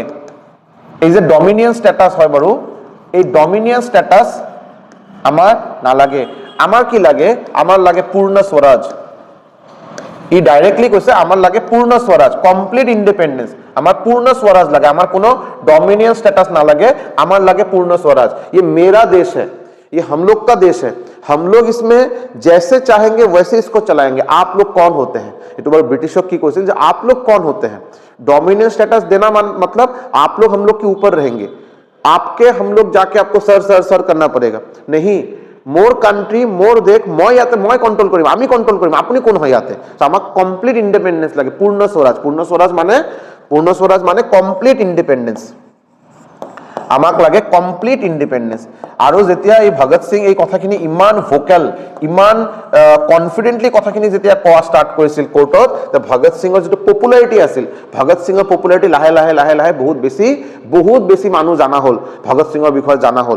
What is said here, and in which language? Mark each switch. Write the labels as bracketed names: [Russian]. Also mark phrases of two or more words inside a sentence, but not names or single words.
[Assamese] এই যে [English] dominion status [Assamese] হয় বাৰু, এই [English] dominion status [Assamese] আমাৰ নালাগে। আমাৰ কি লাগে? আমাৰ লাগে পূৰ্ণ স্বৰাজ। ই ডাইৰেক্টলি কৈছে আমাৰ লাগে পূৰ্ণ স্বৰাজ, [English] complete independence. [Assamese] আমাৰ পূৰ্ণ স্বৰাজ লাগে, আমাৰ কোনো [English] dominion status [Assamese] নালাগে, আমাৰ লাগে পূৰ্ণ স্বৰাজ। [Hindi] ये मेरा देश है, ये हम लोग का देश है, हम लोग इसमें जैसे चाहेंगे वैसे इसको चलाएंगे। आप लोग कौन होते हैं? [Assamese] এইটো বাৰু ব্ৰিটিছক কি কৈছিল যে [Hindi] आप लोग कौन होते हैं? [English] dominion status [Hindi] देना मतलब आप लोग हम लोग के ऊपर रहेंगे, आपके हम लोग जाके आपको सर करना पड़ेगा। नहीं, मोर कांट्री, मोर देश, [Assamese] মই ইয়াতে মই কন্ট্রোল কৰিম, আমি কন্ট্রোল কৰিম, আপুনি কোন হয় ইয়াতে? আমাক [English] complete independence [Assamese] লাগে, পূৰ্ণ স্বৰাজ। পূৰ্ণ স্বৰাজ মানে [English] complete independence. [Assamese] আমাক লাগে [English] complete independence. [Assamese] আৰু যেতিয়া এই ভগত সিং এই কথাখিনি ইমান ভোকেল, ইমান কনফিডেণ্টলি কথাখিনি যেতিয়া কোৱা ষ্টাৰ্ট কৰিছিল কোৰ্টত, ভগত সিঙৰ যিটো পপুলাৰিটি আছিল, ভগত সিঙৰ পপুলাৰিটি লাহে লাহে লাহে লাহে বহুত বেছি মানুহ জানা হ'ল, ভগত সিঙৰ বিষয়ে জানা হ'ল।